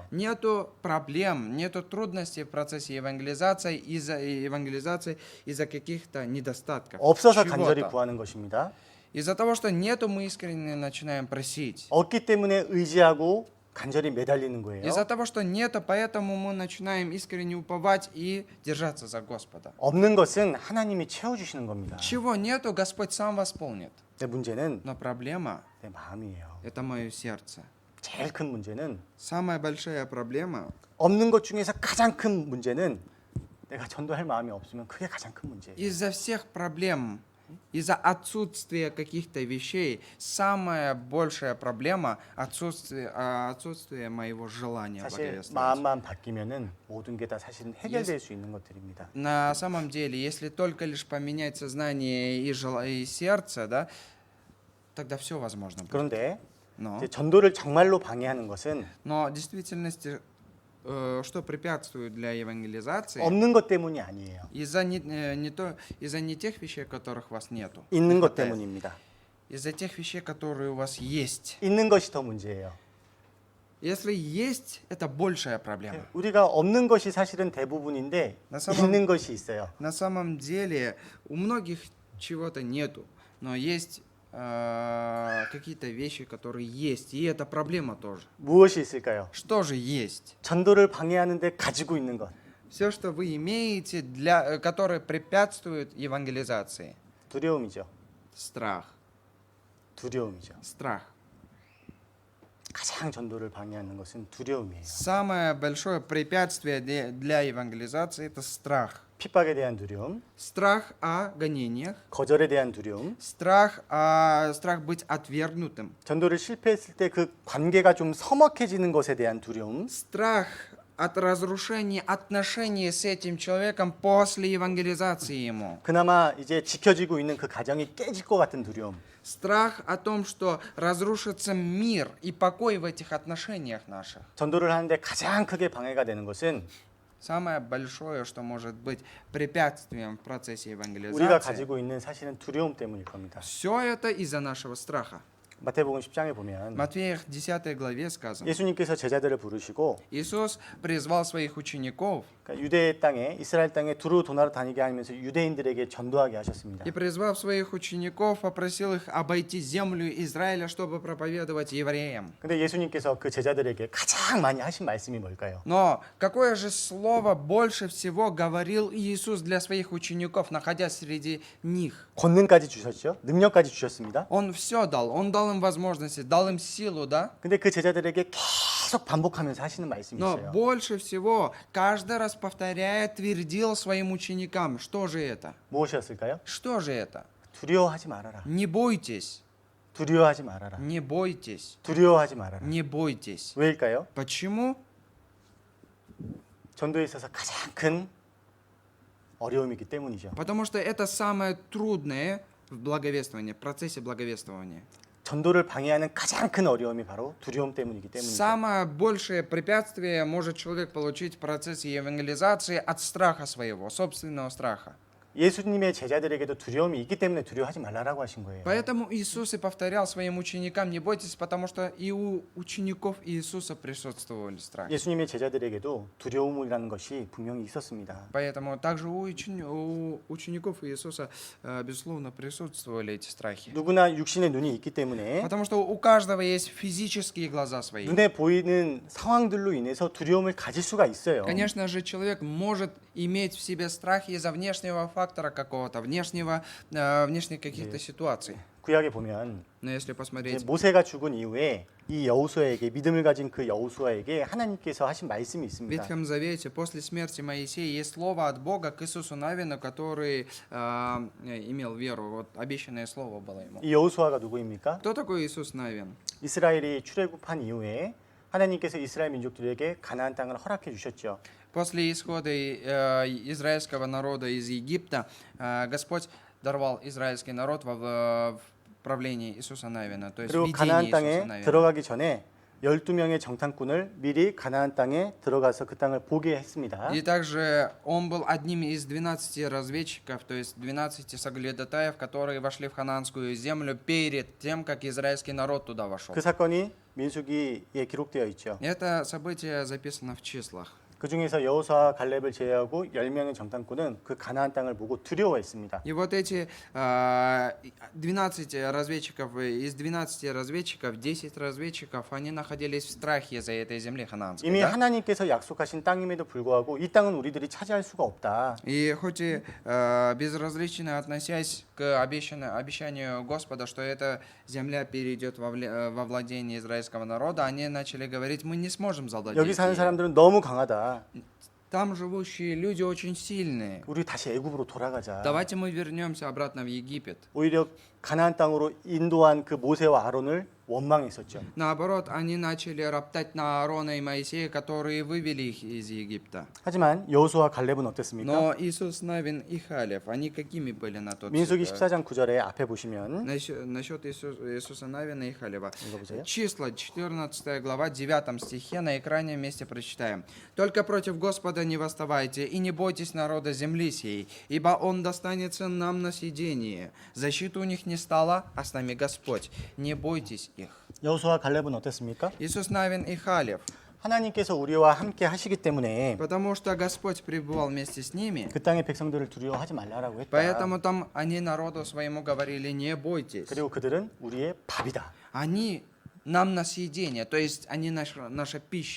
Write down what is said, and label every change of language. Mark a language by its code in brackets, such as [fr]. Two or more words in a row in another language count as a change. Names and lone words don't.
[ru] Нету проблем, нету трудностей в процессе евангелизации из-за каких-то недостатков. [ko] 없어서 간절히 [ru] чего-то. [ko] 구하는 것입니다. [ru] Из-за того, что нету, мы искренне начинаем просить. [ko] 없기 때문에 의지하고 간절히 매달리는 거예요. [ru] Из-за того, что нету, поэтому мы начинаем искренне уповать и держаться за Господа. [ko] 없는 것은 하나님이 채워주시는 겁니다. [ru] Чего нету, Господь сам восполнит. [ko] 내 문제는 [ru] Но проблема [ko] 내 마음이에요. – [ru] это мое сердце. [ko] 제일 큰 문제는 [ru] Самая большая проблема [ko] 없는 것 중에서 가장 큰 문제는 내가 전도할 마음이 없으면 그게 가장 큰 문제예요. [ru] из-за всех проблем, из-за отсутствия каких-то вещей, самая большая проблема – отсутствие моего желания [ko] 사실 [ru] благовествовать. [ko] 마음만 바뀌면은 모든 게 다 사실은 해결될 수 있는 것들입니다. [ru] На самом деле, если только лишь поменять сознание и сердце, да, тогда все возможно будет. [ko] 그런데 [ru] Но [ko] 이제 전도를 정말로 방해하는 것은 [ru] в действительности, что препятствует для евангелизации, [ko] 없는 것 때문이 아니에요. [ru] из-за не тех вещей, которых у вас нету, [ko] 있는 [ru] не [ko] 것 [ru] хватает. [ko] 때문입니다. [ru] Из-за тех вещей, которые у вас есть. [ko] 있는 것이 더 문제예요. [ru] Если есть, это большая проблема. [ko] 우리가 없는 것이 사실은 대부분인데 [ru] На самом, [ko] 있는 것이 있어요. [ru] на самом деле у многих чего-то нету, но есть какие-то вещи, которые есть, и это проблема тоже. [ko] 무엇이 있을까요? [ru] Что же есть? [ko] 전도를 방해하는데 가지고 있는 것. [ru] Все, что вы имеете, которое препятствует евангелизации. [ko] 두려움이죠. [ru] Страх. [ko] 두려움이죠. [ru] Страх. [ko] 가장 전도를 방해하는 것은 두려움이에요. [ru] Самое большое препятствие для евангелизации – это страх. [ko] 핍박에 대한 두려움, [ru] Страх о гонениях, [ko] 거절에 대한 두려움, [ru] страх быть отвергнутым, [ko] 전도를 실패했을 때 그 관계가 좀 서먹해지는 것에 대한 두려움, [ru] страх от разрушения отношений с этим человеком после евангелизации ему, [ko] 그나마 이제 지켜지고 있는 그 가정이 깨질 것 같은 두려움. [ru] страх о том, что разрушится мир и покой в этих отношениях наших. [ko] 전도를 하는데 가장 크게 방해가 되는 것은 [ru] Самое большое, что может быть препятствием в процессе [ko] 우리가 [ru] евангелизации, [ko] 가지고 있는 사실은 두려움 때문일 겁니다. [ru] все это из-за нашего страха. [ko] 마태복음 10장에 보면 [ru] Матфея 10 главе сказано. [ko] 예수님께서 제자들을 부르시고 [ru] Иисус призвал своих учеников [ko] 그러니까 유대 땅에 이스라엘 땅에 두루 도나라 다니게 하면서 유대인들에게 전도하게 하셨습니다. [ru] и, призвав своих учеников, попросил их обойти землю Израиля, чтобы проповедовать евреям. [ko] 근데 예수님께서 그 제자들에게 가장 많이 하신 말씀이 뭘까요? [ru] Но какое же слово больше всего говорил Иисус для своих учеников, находясь среди них? [ko] 권능까지 주셨죠. 능력까지 주셨습니다. [ru] Он все дал. Он дал им возможности, дал им силу, да? [ko] 근데 그 제자들에게 계속 반복하면서 하시는 말씀이 [ru] Но [ko] 있어요. [ru] больше всего, каждый раз повторяя, твердил своим ученикам, что же это? [ko] 무엇이었을까요? [ru] Что же это? [ko] 두려워하지 말아라. [ru] Не бойтесь, [ko] 두려워하지 말아라. [ru] не бойтесь, [ko] 두려워하지 말아라. [ru] не бойтесь. [ko] 왜일까요? [ru] Почему? [ko] 전도에 있어서 가장 큰 어려움이기 때문이죠. [ru] Потому что это самое трудное в благовествовании, в процессе благовествования. [ko] 전도를 방해하는 가장 큰 어려움이 바로 두려움 때문이기 때문이죠. [ru] Самое большее препятствие может человек получить в процессе евангелизации от страха своего, собственного страха. [ko] 예수님의 제자들에게도 두려움이 있기 때문에 두려워하지 말라라고 하신 거예요. [ru] Поэтому Иисус и повторял своим ученикам, не бойтесь, потому что и у учеников Иисуса присутствовали страхи. [ko] 예수님의 제자들에게도 두려움이라는 것이 분명히 있었습니다. [ru] Поэтому также у учеников Иисуса, безусловно, присутствовали эти страхи. [ko] 누구나 육신의 눈이 있기 때문에 [ru] Потому что у каждого есть физические глаза свои. [ko] 눈에 보이는 상황들로 인해서 두려움을 가질 수가 있어요. [ru] Конечно же, человек может иметь в себе страх из-за внешнего фактора какого-то, внешних каких-то ситуаций. [ko] 구약에 보면 [ru] Но если посмотреть [ko] 모세가 죽은 이후에 이 여호수아에게 믿음을 가진 그 여호수아에게 하나님께서 하신 말씀이 [ru] в [ko] 있습니다. [ru] Ветхом Завете, после смерти Моисея, есть слово от Бога к Иисусу Навину, который имел веру. Вот обещанное слово было ему. [ko] 이 여호수아가 누구입니까? [ru] Кто такой Иисус Навин? [ko] 이스라엘이 출애굽한 이후에 하나님께서 이스라엘 민족들에게 가나안 땅을 허락해 주셨죠. [ru] После исхода израильского народа из Египта Господь даровал израильский народ в правлении Иисуса Навина, то есть [ko] 그리고 [ru] в [ko] 가나안 [ru] видении [ko] 땅에 [ru] Иисуса Навина. [ko] 들어가기 전에 12명의 정탐꾼을 미리 가나안 땅에 들어가서 그 땅을 보게 했습니다. [ru] И также он был одним из 12 разведчиков, то есть 12 соглядатаев, которые вошли в ханаанскую землю перед тем, как израильский народ туда вошел. [ko] 그 사건이 민수기에 기록되어 있죠. [ru] Это событие записано в числах. [ko] 그 중에서 여호수아 갈렙을 제외하고 10명의 정탐꾼은 그 가나안 땅을 보고 두려워했습니다. [ru] И вот эти 12 разведчиков, из 12 разведчиков, 10 разведчиков, они находились в страхе за этой земли ханаанской. [ko] 이미 [ru] Да? [ko] 하나님께서 약속하신 땅임에도 불구하고 이 땅은 우리들이 차지할 수가 없다. [ru] И хоть и безразлично относясь к обещанию Господа, что эта земля перейдет во владение израильского народа, они начали говорить, мы не сможем завладеть [ko] 여기 사는 [ru] ею. [ko] 사람들은 너무 강하다. [ru] Там живущие люди очень сильные. [ko] 우리 다시 애굽으로 돌아가자. [ru] Давайте мы вернемся обратно в Египет. [ko] 오히려 가나안 땅으로 인도한 그 모세와 아론을 원망했었죠. [ru] Наоборот, они начали роптать на Аарона и Моисея, которые вывели их из Египта. [ko] 하지만 여호수아 갈렙은 어땠습니까? [ru] Но Иисус Навин и Халев, они какими были на тот [ko] 민수기 [ru] момент? [ko] 14장 9절에 앞에 보시면 [ru] Насчет Иисуса Навина и Халева. [ko] 읽어보세요. [ru] Числа, 14 глава, 9 стихе, на экране вместе прочитаем. «Только против Господа не восставайте, и не бойтесь народа земли сей, ибо он достанется нам на съедение. Защиты у них не стало, а с нами Господь. Не бойтесь их». [ko] 여호수아 갈렙은 어땠습니까? [ru] Иисус Навин и Халев. [ko] 하나님께서 우리와 함께 하시기 때문에 [ru] Потому что Господь пребывал вместе с ними, [ko] 그 땅의 백성들을 두려워하지 말라라고 했다. [ru] поэтому там они народу своему говорили, не бойтесь. [ko] 그리고 그들은 우리의 밥이다. [ru] Они нам на съедение, то есть они наша пища.